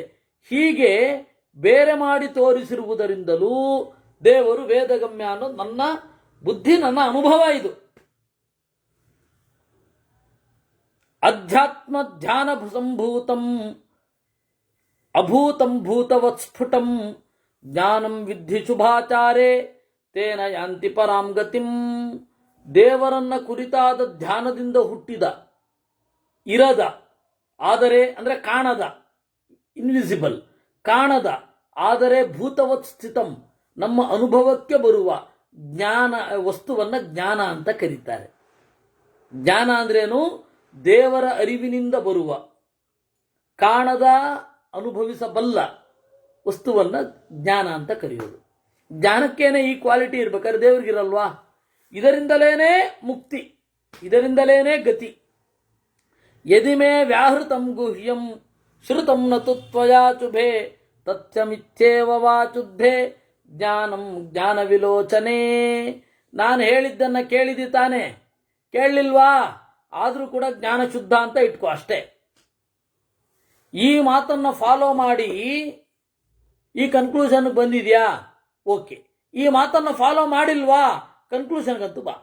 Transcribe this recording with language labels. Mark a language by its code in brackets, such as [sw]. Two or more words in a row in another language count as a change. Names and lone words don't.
[kn] ಹೀಗೆ ಬೇರೆ ಮಾಡಿ ತೋರಿಸಿರುವುದರಿಂದಲೂ ದೇವರು ವೇದಗಮ್ಯ ಅನ್ನೋದು ನನ್ನ ಬುದ್ಧಿ, ನನ್ನ ಅನುಭವ. [sa] ಇದು ಅಧ್ಯಾತ್ಮ ಧ್ಯಾನ ಸಂಭೂತಂ ಅಭೂತಂ ಭೂತವತ್ ಸ್ಫುಟಂ ಜ್ಞಾನಂ ವಿದ್ಧಿ ಶುಭಾಚಾರೇ ತೇನ ಯಾಂತಿ ಪರಾಂ ಗತಿಂ. [kn] ದೇವರನ್ನ ಕುರಿತಾದ ಧ್ಯಾನದಿಂದ ಹುಟ್ಟಿದ, ಇರದ, ಆದರೆ ಅಂದ್ರೆ ಕಾಣದ, ಇನ್ವಿಸಿಬಲ್, ಕಾಣದ ಆದರೆ [sa] ಭೂತವತ್ ಸ್ಥಿತಂ, [kn] ನಮ್ಮ ಅನುಭವಕ್ಕೆ ಬರುವ ಜ್ಞಾನ ವಸ್ತುವನ್ನ ಜ್ಞಾನ ಅಂತ ಕರೀತಾರೆ. ಜ್ಞಾನ ಅಂದ್ರೇನು? ದೇವರ ಅರಿವಿನಿಂದ ಬರುವ, ಕಾಣದ, ಅನುಭವಿಸಬಲ್ಲ ವಸ್ತುವನ್ನ ಜ್ಞಾನ ಅಂತ ಕರೆಯೋದು. ಜ್ಞಾನಕ್ಕೇನೆ ಈ ಕ್ವಾಲಿಟಿ ಇರ್ಬೇಕಾದ್ರೆ ದೇವರಿಗಿರಲ್ವಾ? ಇದರಿಂದಲೇನೆ ಮುಕ್ತಿ, ಇದರಿಂದಲೇನೆ ಗತಿ. [sa] ಯದಿಮೇ ವ್ಯಾಹೃತಂ ಗುಹ್ಯಂ ಶ್ರುತಂ ನತು ತ್ವಯಾ ಚುಭೆ ತಥ್ಯಮಿತ್ಯೇವ ವಾಚುದ್ಧೆ ಜ್ಞಾನಂ ಜ್ಞಾನ ವಿಲೋಚನೆ. [kn] ನಾನು ಹೇಳಿದ್ದನ್ನ ಕೇಳಿದಿ ತಾನೆ? ಕೇಳಲಿಲ್ವಾ? ಆದರೂ ಕೂಡ ಜ್ಞಾನ ಶುದ್ಧ ಅಂತ ಇಟ್ಕೋ ಅಷ್ಟೇ. ಈ ಮಾತನ್ನ ಫಾಲೋ ಮಾಡಿ ಈ ಕನ್ಕ್ಲೂಷನ್ ಬಂದಿದ್ಯಾ? ಓಕೆ. ಈ ಮಾತನ್ನ ಫಾಲೋ ಮಾಡಿಲ್ವಾ? ಕನ್ಕ್ಲೂಷನ್ಗಂತೂ ಬಾ.